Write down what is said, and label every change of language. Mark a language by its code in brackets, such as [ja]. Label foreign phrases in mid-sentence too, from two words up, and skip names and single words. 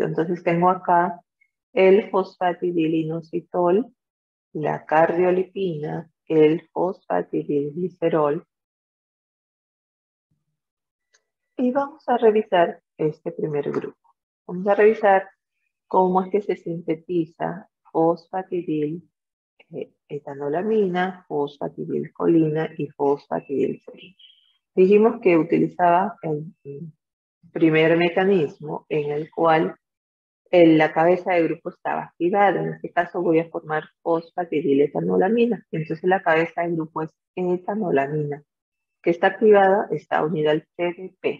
[es] Entonces tengo acá el fosfatidilinositol, la cardiolipina, el fosfatidilglicerol. Y vamos a revisar este primer grupo. Vamos a revisar cómo es que se sintetiza fosfatidil, etanolamina, fosfatidilcolina y fosfatidilserina. Dijimos que utilizaba el primer mecanismo en el cual la cabeza de grupo estaba activada. En este caso voy a formar fosfatidiletonolamina. Entonces la cabeza de grupo es etanolamina, que está activada, está unida al CDP.